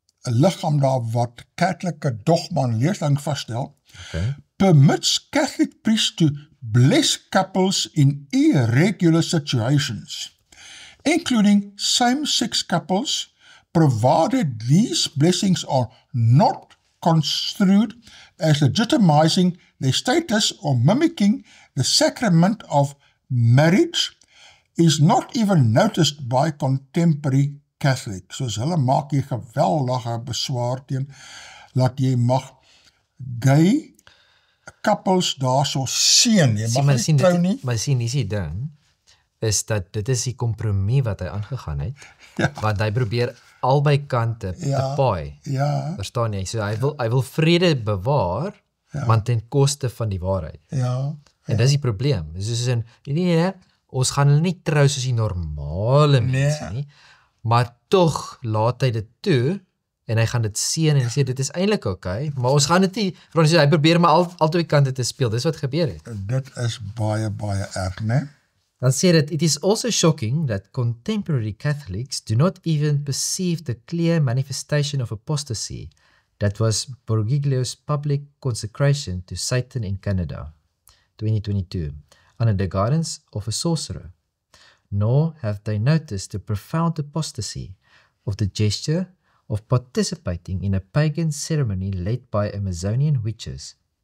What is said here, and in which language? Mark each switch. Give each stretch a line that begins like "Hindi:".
Afrikaans: lichaam daar wat kerklike dogma en leerstelling vaststel,
English: permits Catholic priests to bless couples in irregular situations, including same-sex couples, provided these blessings are not construed as legitimizing their status or mimicking the sacrament of marriage, is not even noticed by contemporary Catholics.
Afrikaans: Soos hulle maak hier geweldige beswaar teen, dat jy mag
English: gay couples
Afrikaans: daar so seën, jy mag nie trou nie. Maar sien, die ding, is dat dit is die kompromie wat hy aangegaan het, want hy probeer albei kante te paai. Ja. Verstaan jy? So hy wil vrede bewaar, maar ten koste van die waarheid. Ja. En dis die probleem. Dis soos in, nee, ons gaan hulle nie trou soos die normale mense nie, maar tog laat hy dit toe, en hy gaan dit seën en sê, dit is eintlik okay, maar ons gaan dit nie, hy probeer maar al twee kante te speel, dis wat gebeur het. Dit is baie, baie erg, né? Dan sê dit,
English: it is also shocking that contemporary Catholics do not even perceive the clear manifestation of apostasy that was Bergoglio's public consecration to Satan in Canada, 2022, under the guidance of a sorcerer, nor have they noticed the profound apostasy of the gesture of participating in a pagan ceremony led by Amazonian witches.